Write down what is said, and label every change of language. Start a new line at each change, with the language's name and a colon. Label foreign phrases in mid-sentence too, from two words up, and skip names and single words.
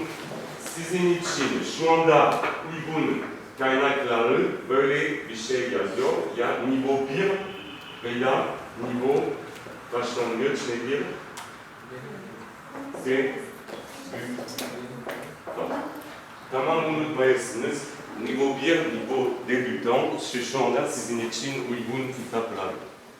Turkish: Sizin için şu anda uygun kaynakları böyle bir şey yazıyor. Ya niveau 1 veya niveau başlangıç nedir? Tamam unutmayasınız.
French: Niveau 1, niveau débutant,
Turkish: şu anda sizin için uygun kitaplar.